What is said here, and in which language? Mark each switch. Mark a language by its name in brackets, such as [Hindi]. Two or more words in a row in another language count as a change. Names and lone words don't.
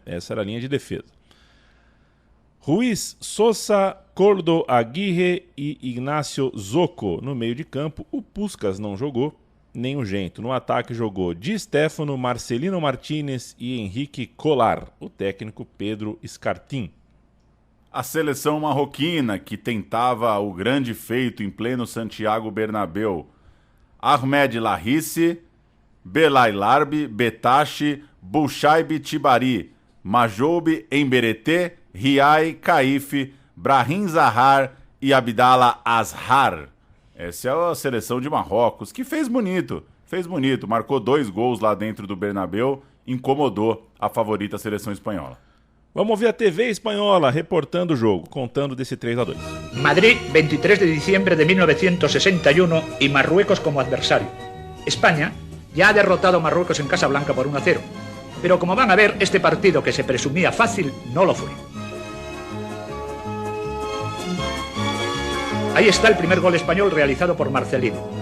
[Portuguese] Essa era a linha de defesa. Ruiz, Sosa, Cordo, Aguirre e Ignacio Zoco no meio de campo. O Puskás não jogou, nem o Gento. No ataque jogou Di Stéfano, Marcelino Martínez e Henrique Colar. O técnico Pedro Escartin. A seleção marroquina, que tentava o grande feito em pleno Santiago Bernabéu. Ahmed Larisse, Belay Larbi, Betashi, Bouchaib Tibari, Majoub Emberete, Riai Caife, Brahim Zahar e Abdallah Azhar. Essa é a seleção de Marrocos, que fez bonito, marcou 2 gols lá dentro do Bernabéu, incomodou a favorita seleção espanhola. Vamos ouvir a TV espanhola reportando o jogo, contando desse 3-2. [Spanish] Madrid, 23 de diciembre de 1961 y Marruecos como adversario. España ya ha derrotado a Marruecos en Casablanca por 1-0, pero como van a ver, este partido que se presumía fácil no lo fue. Ahí está el primer gol español realizado por Marcelino.